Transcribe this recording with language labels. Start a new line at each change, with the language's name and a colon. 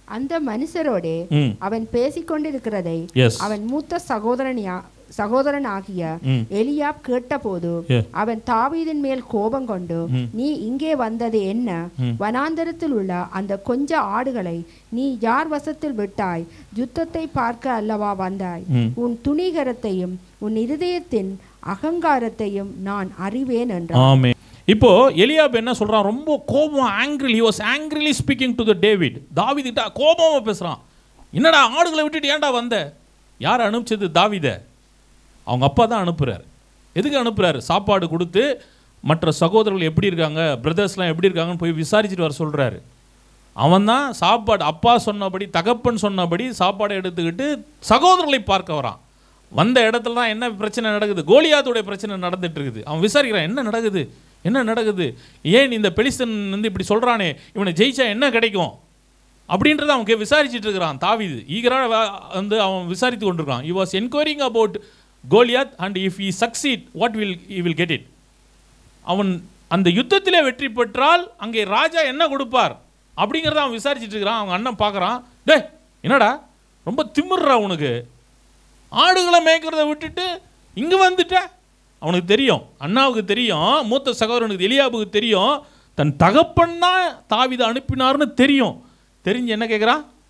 Tamil: அந்த மனுஷரோட அவன் பேசிக்கொண்டிருக்கிறதை அவன் மூத்த சகோதரனாகிய எலியாப் கேட்டபோது அவன் தாவீதின் மேல் கோபம் கொண்டு, நீ இங்கே வந்தது என்ன? வனாந்தரத்தில் உள்ள அந்த கொஞ்ச ஆடுகளை நீ யார் வசத்தில் விட்டாய்? யுத்தத்தை பார்க்க அல்லவா வந்தாய்? உன் துணிகரத்தையும் உன் இருதயத்தின் அகங்காரத்தையும் நான் அறிவேன் என்றான். இப்போ எலியாப் என்ன சொல்றான்? ரொம்ப கோபம், angry,
English: he was angrily speaking to the David.
Tamil: தாவீதுகிட்ட கோபமா பேசுறான். என்னடா ஆடுகளை விட்டுட்டு ஏன்டா வந்த? யார் அனுப்பிச்சது? தாவீத. அவங்க அப்பா தான் அனுப்புறாரு. எதுக்கு அனுப்புறாரு? சாப்பாடு கொடுத்து மற்ற சகோதரர்கள் எப்படி இருக்காங்க, பிரதர்ஸ்லாம் எப்படி இருக்காங்கன்னு போய் விசாரிச்சுட்டு வர சொல்றாரு. அவன் தான் சாப்பாடு, அப்பா சொன்னபடி, தகப்பன் சொன்னபடி சாப்பாடை எடுத்துக்கிட்டு சகோதரர்களை பார்க்க வரான். வந்த இடத்துல தான் என்ன பிரச்சனை நடக்குது? கோலியாத்துடைய பிரச்சனை நடந்துட்டு இருக்குது. அவன் விசாரிக்கிறான், என்ன நடக்குது, என்ன நடக்குது, ஏன் இந்த பெலிஸ்தன் இப்படி சொல்றானே, இவனை ஜெயிச்சா என்ன கிடைக்கும் அப்படின்றத அவன் விசாரிச்சுட்டு இருக்கிறான். தாவீது ஈகராக அவன் விசாரித்து கொண்டிருக்கான்.
English: he was enquiring about Goliath and if he succeed what will he will get it.
Tamil: அவன் அந்த யுத்தத்திலே வெற்றி பெற்றால் அங்கே ராஜா என்ன கொடுப்பார் அப்படிங்கிறத அவன் விசாரிச்சுட்டு இருக்கிறான். அவங்க அண்ணன் பார்க்குறான், டே என்னடா ரொம்ப திமிர்றா உனக்கு, ஆடுகளை மேய்க்கிறத விட்டுட்டு இங்கே வந்துட்ட. அவனுக்கு தெரியும், அண்ணாவுக்கு தெரியும், மூத்த சகோதரனுக்கு எலியாபுக்கு தெரியும், தன் தகப்பன் தான் தாவீதை அனுப்பினார்னு தெரியும். தெரிஞ்சு என்ன கேட்குறான்?